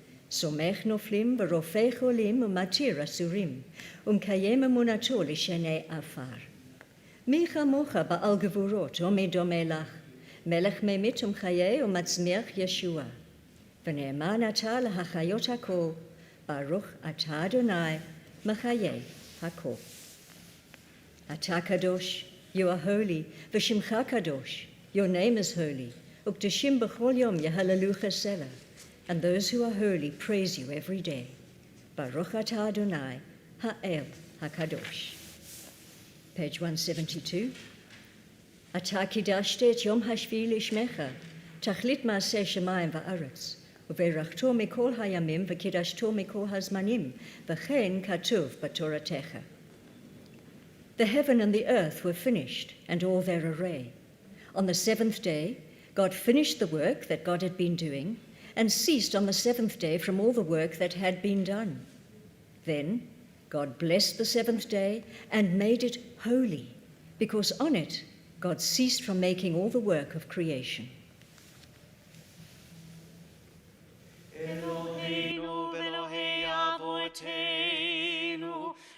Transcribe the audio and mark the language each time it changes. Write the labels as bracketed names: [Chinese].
[Hebrew] סומך נופלים ורופא חולים ומתיר אסורים, ומקיים אמונתו לשני עפר. מי כמוך בעל גבורות ומי דומה לך, מלך ממית ומחיה ומצמיח ישוע. ונאמן אתה להחיות הכל, ברוך אתה אדוני, מחיי הכל. אתה קדוש, [English] you are holy, [Hebrew] ושמך קדוש, [English] your name is holy, [Hebrew] וקדושים בכל יום יהללוך סלע, [English] and those who are holy praise you every day. [Hebrew] ברוך אתה אדוני, האל הקדוש. [English] Page 172. [Hebrew] אתה קידשת את יום השביעי לשמך, תכלית מעשה שמיים וארץ, וברכתו מכל הימים וקידשתו מכל הזמנים, וכן כתוב בתורתך. [English] The heaven and the earth were finished, and all their array. On the seventh day, God finished the work that God had been doing, and ceased on the seventh day from all the work that had been done. Then God blessed the seventh day and made it holy, because on it God ceased from making all the work of creation. [Hebrew] Eloheinu v'Elohei avoteinu,